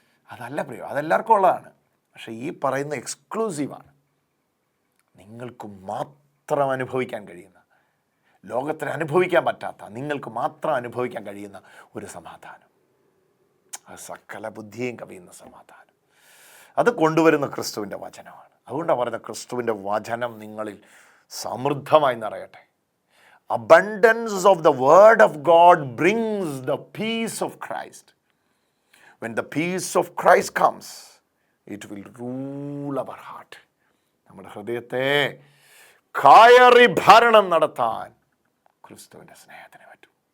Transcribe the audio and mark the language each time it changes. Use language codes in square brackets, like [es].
[ml] അതല്ല പ്രിയോ, അതെല്ലാവർക്കും ഉള്ളതാണ്. പക്ഷേ ഈ പറയുന്ന എക്സ്ക്ലൂസീവാണ്, നിങ്ങൾക്ക് മാത്രം അനുഭവിക്കാൻ കഴിയുന്ന, ലോകത്തിന് അനുഭവിക്കാൻ പറ്റാത്ത, നിങ്ങൾക്ക് മാത്രം അനുഭവിക്കാൻ കഴിയുന്ന ഒരു സമാധാനം. അത് സകല ബുദ്ധിയും കവിയുന്ന സമാധാനം. അത് കൊണ്ടുവരുന്ന ക്രിസ്തുവിൻ്റെ വചനമാണ്. അതുകൊണ്ടാണ് പറയുന്നത്, ക്രിസ്തുവിൻ്റെ വചനം നിങ്ങളിൽ സമൃദ്ധമായി നിറയട്ടെ. [en] Abundance of the word of God brings the peace of Christ. When the peace of Christ comes, it will rule our heart. [ml] നമ്മുടെ ഹൃദയത്തെ കയറി ഭരണം നടത്താൻ ക്രിസ്തുവിൻ്റെ സ്നേഹത്തിന് പറ്റൂ.